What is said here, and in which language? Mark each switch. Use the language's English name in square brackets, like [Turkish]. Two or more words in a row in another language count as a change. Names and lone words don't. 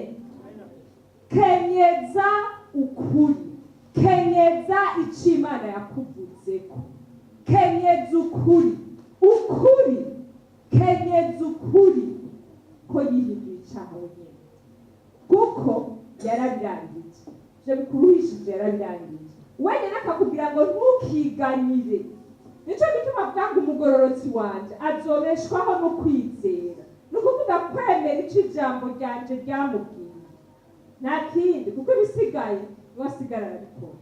[Rundi] Kenyeza ukuri, kenyeza icyo Imana yakuvuzeko, kenyeza ukuri, kenyeza ukuri ko yihinduye icyaha wenyine, kuko yarabirangije. Je bikuruhishije yarabirangije, wenyine akakubwira ngo ntukiganyire. Nicyo gituma avuga ngo umugororotsi wanje azobeshwaho no kwizera. Ni ukuvuga kwemera icyo ijambo ryanje ryamubwiye, nta kindi, kuko ibisigaye wasigara arabikora.